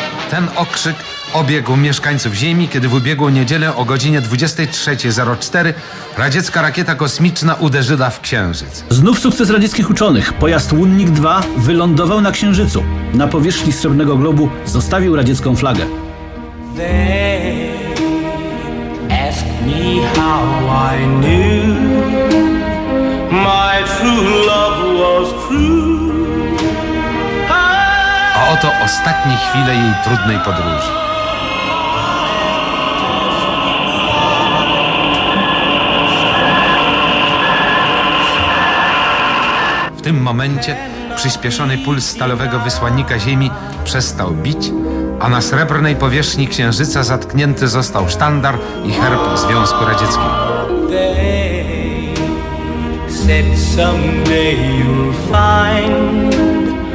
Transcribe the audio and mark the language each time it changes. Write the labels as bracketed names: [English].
[Polish] Ten okrzyk obiegł mieszkańców Ziemi, kiedy w ubiegłą niedzielę o godzinie 23.04 radziecka rakieta kosmiczna uderzyła w Księżyc. Znów sukces radzieckich uczonych. Pojazd Łunnik 2 wylądował na Księżycu. Na powierzchni Srebrnego Globu zostawił radziecką flagę. [English] Me how I knew my true love was true. [Polish] A oto ostatnie chwile jej trudnej podróży. tym momencie przyspieszony puls stalowego wysłannika Ziemi przestał bić, a na srebrnej powierzchni Księżyca zatknięty został sztandar i herb Związku Radzieckiego.